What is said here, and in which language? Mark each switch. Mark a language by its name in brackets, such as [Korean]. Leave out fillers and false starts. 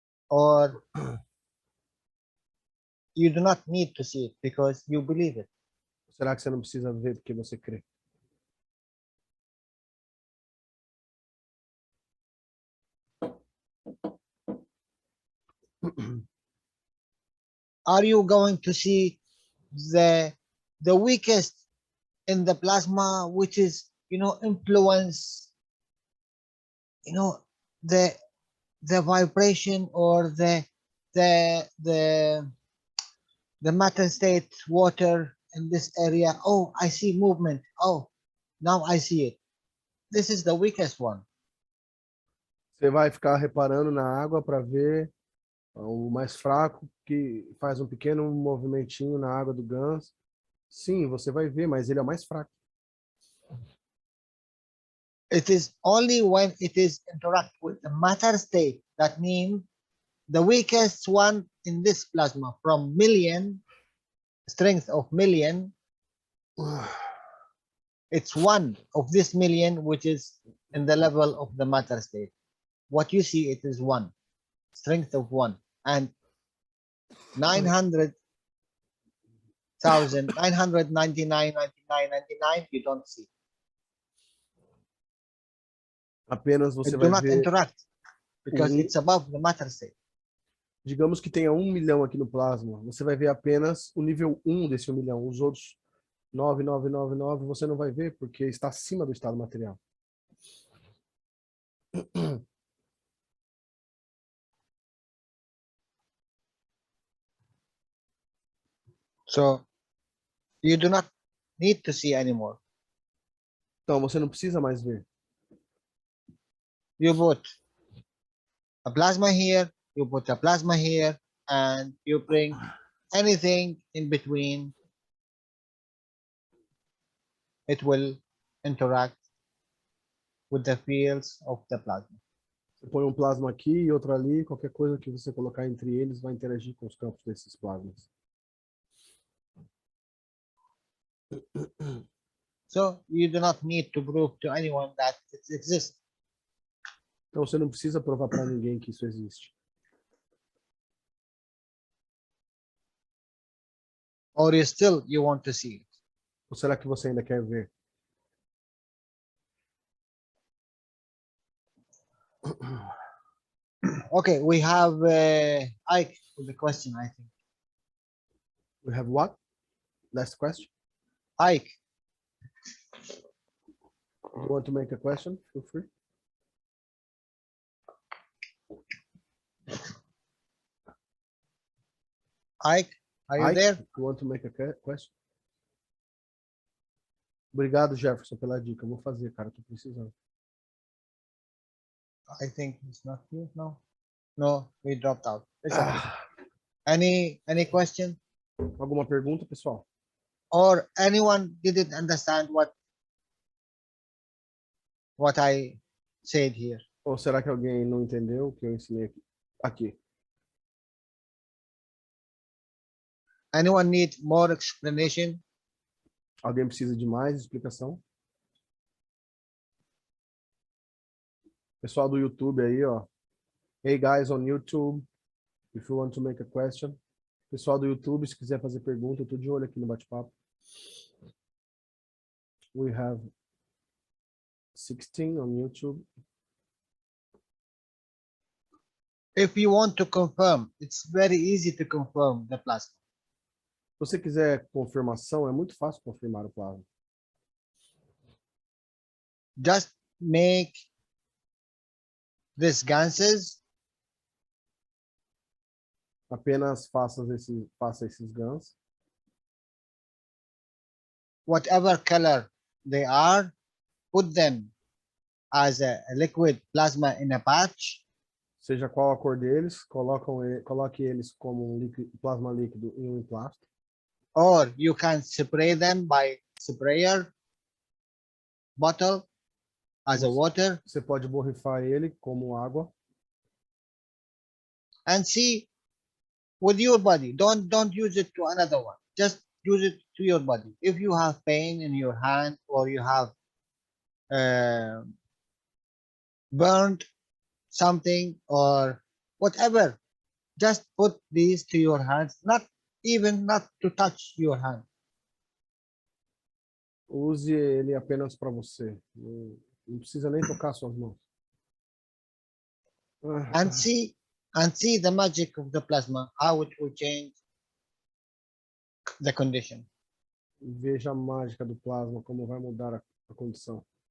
[English] Or you do not need to see it because you believe it? [Portuguese] Será que você não precisa ver porque você crê? [English] Are you going to see the weakest in the plasma, which is, influence, the vibration or the matter state water in this area? Oh, I see movement. Oh, now I see it. This is the weakest one. [Portuguese] Você vai ficar reparando na água para ver o mais fraco que faz um pequeno movimentinho na água do ganso. Sim, você vai ver, mas ele é o mais fraco. [English] It is only when it is interact with the matter state, that means the weakest one in this plasma from million, strength of million, it's one of this million which is in the level of the matter state. What you see, it is one, strength of one, and 900,999, you don't see. [Portuguese] Apenas você [English] It [Portuguese] vai [English] do not [Portuguese] ver, [English] interact because um- it's above the matter state. [Portuguese] digamos que tenha 1 milhão aqui no plasma, você vai ver apenas o nível 1 desse 1 milhão. Os outros 9,999 você não vai ver porque está acima do estado material. [English] So you do not need to see anymore. [Portuguese] Então, você não precisa mais ver. [English] You put a plasma here, you put a plasma here, and you bring anything in between, it will interact with the fields of the plasma. [Portuguese] Você põe um plasma aqui e outro ali, qualquer coisa que você colocar entre eles vai interagir com os campos desses plasmas. [English] So you do not need to prove to anyone that it exists. [Portuguese] Então, você não precisa provar para ninguém que isso existe. [English] Or you want to see it? [Portuguese] Ou será que você ainda quer ver? [English] Okay, we have Ike with the question, I think. We have what? Last question. Ike, You want to make a question? Feel free. Ike, are you Ike, there? you want to make a question? [Portuguese] Obrigado, Jefferson, pela dica. Eu vou fazer, cara. Tô precisando. [English] I think it's not here. No, no, we dropped out. It's okay. Ah, Any question? [Portuguese] alguma pergunta, pessoal? [English] Or anyone didn't understand what I said here? [Portuguese] Ou será que alguém não entendeu o que eu ensinei aqui? [English] Anyone need more explanation? [Portuguese] Alguém precisa de mais explicação? Pessoal do YouTube aí, ó. [English] Hey guys on YouTube, if you want to make a question. [Portuguese] Pessoal do YouTube, se quiser fazer pergunta, eu tô de olho aqui no bate-papo. [English] We have 16 on YouTube. If you want to confirm, it's very easy to confirm the plasma. [Portuguese] Se você quiser confirmação, é muito fácil confirmar o plasma. [English] Just make these ganses [Portuguese] Apenas faça esses GANs. [English] whatever color they are, put them as a liquid plasma in a patch, [Portuguese] Seja qual a cor deles, coloque eles como plasma líquido em um emplasto. [English] or you can spray them by sprayer bottle as a water [Portuguese] Você pode borrifar ele como água. [English] and see with your body. Don't use it to another one. Just use it to your body. If you have pain in your hand or you have burned something or whatever, just put these to your hands, not to touch your hand. [Portuguese] Use ele apenas para você. Não precisa nem tocar suas mãos. [English] And see the magic of the plasma, how it will change the condition. [Portuguese] Veja a mágica do plasma, como vai mudar a condição.